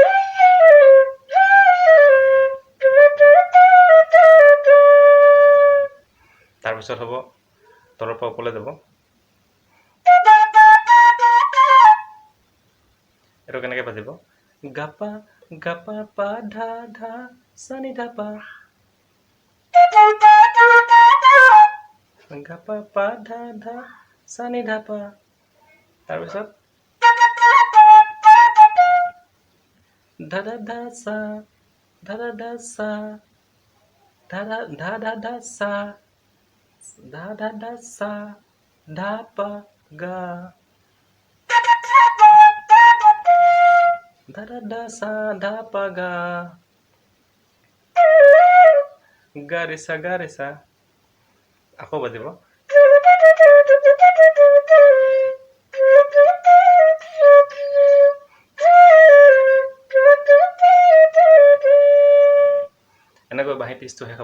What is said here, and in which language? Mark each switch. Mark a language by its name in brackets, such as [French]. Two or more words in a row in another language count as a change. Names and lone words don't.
[Assamese] তাৰপিছত হ'ব তলৰ পৰা ওপৰলৈ যাব। এইটো কেনেকৈ বাজিব? গাপা পা ধা ধা সা নি ধা পা। গাপা পা ধা ধা সা নি ধা পা। তাৰপিছত ধা ধা ধা সা ধা ধা ধা সা ধা ধা ধা সা ধা ধা ধা সা ধা পা গা। ধা ধা ধা সা ধা পা গা। গা ৰে সা আকৌ বাজিব। এনেকৈ বাঁহী পিচটো শেষ হ'ব।